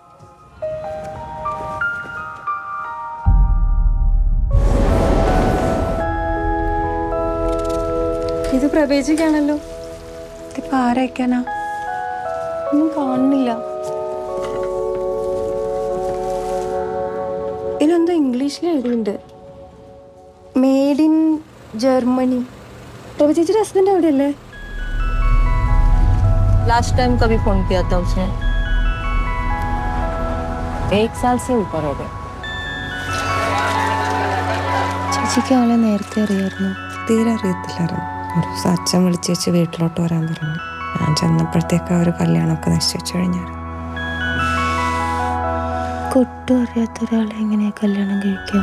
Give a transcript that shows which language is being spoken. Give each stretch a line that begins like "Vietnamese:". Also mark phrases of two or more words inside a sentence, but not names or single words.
Malayalam: ഇത് പ്രവേശിക്കാണല്ലോ. ഇതിപ്പോ ആരയക്കാനാ? ഒന്നും കാണുന്നില്ല. ഇതിലെന്തോ ഇംഗ്ലീഷിൽ എഴുതിയിട്ടുണ്ട്,
English: Made in Germany.
Malayalam: പ്രഭ ചേച്ചിയുടെ ഹസ്ബൻഡ് എവിടെയല്ലേ?
English: last time
Hindi: कभी फोन किया था उसने? 1 साल से ऊपर हो गए.
Malayalam: ചേച്ചിക്ക് ആളെ നേരത്തെ അറിയായിരുന്നു? തീരെ അറിയത്തില്ലായിരുന്നു. ഒരു ദിവസം അച്ഛൻ വിളിച്ച് വെച്ച് വീട്ടിലോട്ട് വരാൻ പറഞ്ഞു. ഞാൻ ചെന്നപ്പോഴത്തേക്ക് ആ ഒരു കല്യാണമൊക്കെ നിശ്ചയിച്ചു കഴിഞ്ഞായിരുന്നു. ഒട്ടും അറിയാത്ത ഒരാളെ എങ്ങനെയാ കല്യാണം കഴിക്കാം?